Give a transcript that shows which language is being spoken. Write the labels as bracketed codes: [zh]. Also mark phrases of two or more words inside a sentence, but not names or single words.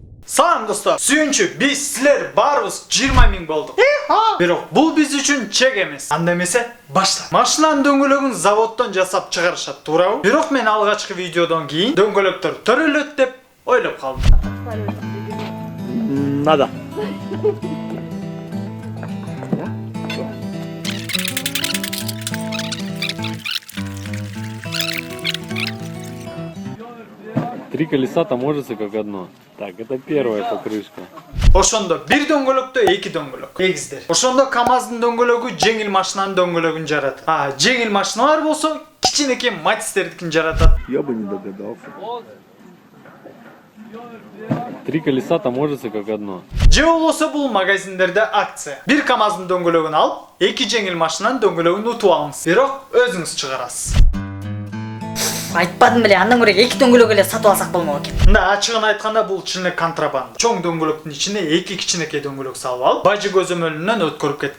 [ky] Салам достор. Сүйүнчү, биз силер барыбыз 20 миң болдук. Бирок бул биз үчүн чек эмес. Анда эмесе башла. Машинанын дөңгөлөгүн заводдон жасап чыгарышат, туурабы? Бирок мен алгачкы видеодон кийин дөңгөлөктөр төрөлөт деп ойлоп калдым. [ru] Надо. Три колеса таможится как одно. Так, это первая покрышка. [ky] Ошондо бир дөңгөлөктө эки дөңгөлөк. Эгиздер. Ошондо КамАЗдын дөңгөлөгү жеңил машинанын дөңгөлөгүн жаратат. Жеңил машиналар болсо кичинекей Матистердикин жаратат. [ru] Я бы не догадался. Три колеса таможится как одно. [ky] Же болбосо бул магазиндерде акция. Бир КамАЗдын дөңгөлөгүн алып, эки жеңил машинанын дөңгөлөгүн утуп алыңыз. Бирок өзүңүз чыгарасыз. Айтпадым беле, андан көрө эки дөңгөлөк эле сатып алсак болмок экен. Мында ачыгын айтканда бул чын эле контрабанда. Чоң дөңгөлөктүн ичине эки кичинекей дөңгөлөк салып алып, бажы көзөмөлүнөн өткөрүп кеткен.